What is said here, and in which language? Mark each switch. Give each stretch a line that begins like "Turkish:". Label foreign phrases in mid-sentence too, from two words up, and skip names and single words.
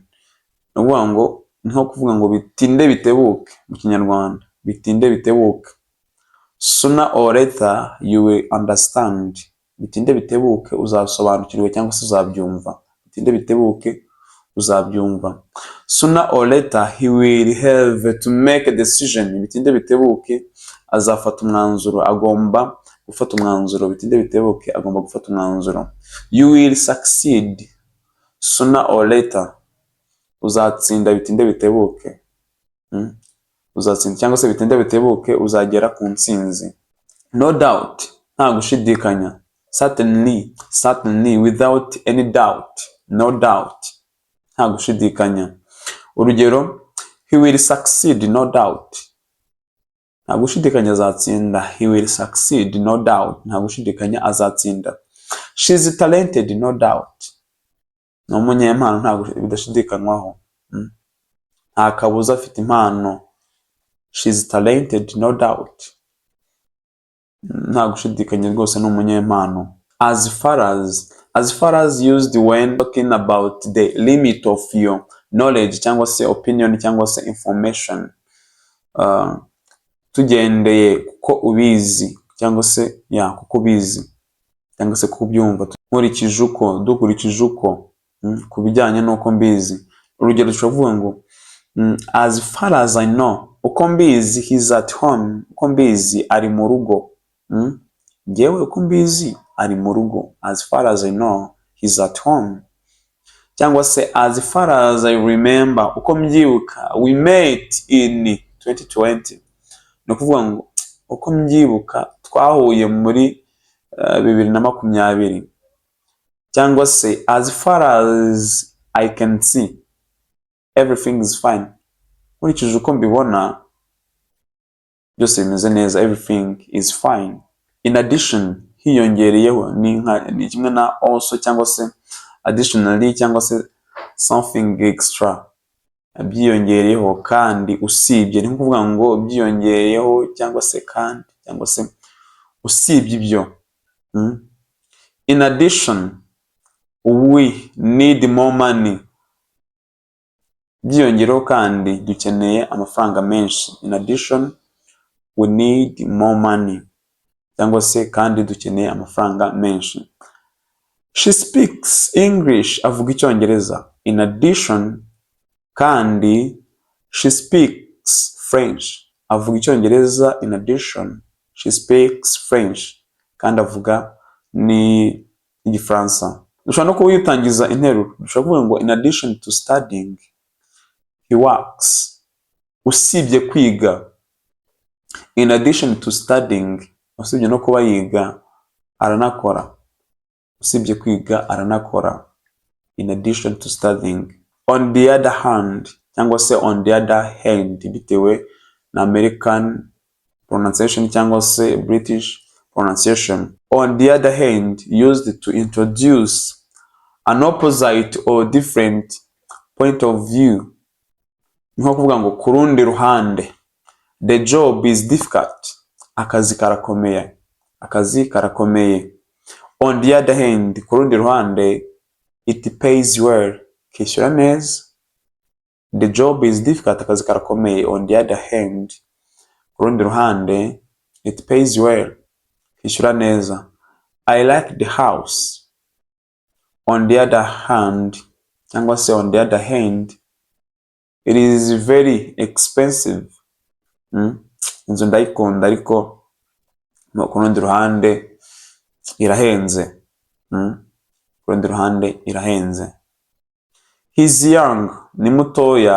Kinyarwanda: Ni kuvuga ngo, nko kuvuga ngo bitinde bitebuke mu Kinyarwanda. Bitinde bitebuke.
English: Sooner or later you will understand.
Kinyarwanda: Bitinde bitebuke uzasobanukirwa cyangwa se uzabyumva. Bitinde bitebuke uzabyumva.
English: Sooner or later he will have to make a decision.
Kinyarwanda: Bitinde bitebuke azafata umwanzuro, agomba gufata umwanzuro. Bitinde bitebuke agomba gufata umwanzuro.
English: You will succeed sooner or later.
Kinyarwanda: Uzatsinda bitinde bitebuke. Uzatsinda cyangwa se bitinde bitebuke uzagera ku ntsinzi.
English: No doubt,
Kinyarwanda: nta gushidikanya.
English: Certainly, without any doubt. No doubt,
Kinyarwanda: nta gushidikanya. Urugero,
English: he will succeed, no doubt.
Kinyarwanda: Nta gushidikanya azatsinda.
English: He will succeed, no doubt.
Kinyarwanda: Nta gushidikanya azatsinda.
English: She's talented, no doubt.
Kinyarwanda: Ni umunyempano, nta bidashidikanywaho. Nta kabuza afite impano.
English: She's talented, no doubt.
Kinyarwanda: Nta gushidikanya rwose, ni umunyempano.
English: As far as used when talking about the limit of your knowledge
Kinyarwanda: cyangwa se
English: opinion
Kinyarwanda: cyangwa se
English: information.
Kinyarwanda: Tugendeye kuko ubizi cyangwa se kuko ubizi cyangwa se kubyumva. Dukurikije uko ku bijyanye n'uko mbizi. Urugero turavuga ngo
English: as far as I know,
Kinyarwanda: uko mbizi
English: he's at home.
Kinyarwanda: Uko mbizi ari mu rugo. Njyewe uko mbizi ari mu rugo.
English: As far as I know he's at home.
Kinyarwanda: Cyangwa se
English: as far as I remember,
Kinyarwanda: uko mbyibuka
English: we met in 2020.
Kinyarwanda: Ni ukuvuga ngo uko mbyibuka twahuye muri 2020. Cyangwa se
English: as far as I can see everything is fine.
Kinyarwanda: Nkurikije uko mbibona byose bimeze neza.
English: Everything is fine. In addition,
Kinyarwanda: hiyongereyeho ni kimwe na also cyangwa se additionally cyangwa se
English: something extra.
Kinyarwanda: Byiyongereyeho kandi usibye. Ni kuvuga ngo byiyongereyeho cyangwa se kandi cyangwa se usibye ibyo.
English: In addition, we need more money.
Kinyarwanda: Byiyongereyeho kandi dukeneye amafaranga menshi.
English: In addition, we need more money.
Kinyarwanda: Cyangwa se kandi dukeneye amafaranga menshi.
English: She speaks English.
Kinyarwanda: Avuga Icyongereza.
English: In addition, kandi she speaks French.
Kinyarwanda: Avuga Icyongereza.
English: In addition, she speaks French.
Kinyarwanda: Kandi avuga ni Igifaransa. Dushobora no kuyitangiza interuro. Dushobora kuvuga ngo
English: in addition to studying, he works.
Kinyarwanda: Usibye kwiga.
English: In addition to studying,
Kinyarwanda: usibye no kuba yiga, aranakora. Usibye kwiga, aranakora.
English: In addition to studying. On the other hand,
Kinyarwanda: cyangwa se
English: on the other hand,
Kinyarwanda: bitewe na
English: American pronunciation
Kinyarwanda: cyangwa se
English: British pronunciation. On the other hand, used to introduce an opposite or different point of view.
Kinyarwanda: Nko kuvuga ngo ku rundi ruhande.
English: The job is difficult.
Kinyarwanda: Akazi karakomeye. Akazi karakomeye.
English: On the other hand,
Kinyarwanda: ku rundi ruhande,
English: it pays well.
Kinyarwanda: kishyura neza.
English: The job is difficult,
Kinyarwanda: akazi karakomeye.
English: On the other hand,
Kinyarwanda: ku rundi ruhande,
English: it pays well,
Kinyarwanda: kishyura neza.
English: I like the house. On the other hand,
Kinyarwanda: cyangwa se
English: on the other hand, it is very expensive.
Kinyarwanda: Inzu ndayikunda ariko ku rundi ruhande irahenze. Ku rundi ruhande irahenze.
English: He's young,
Kinyarwanda: ni mutoya.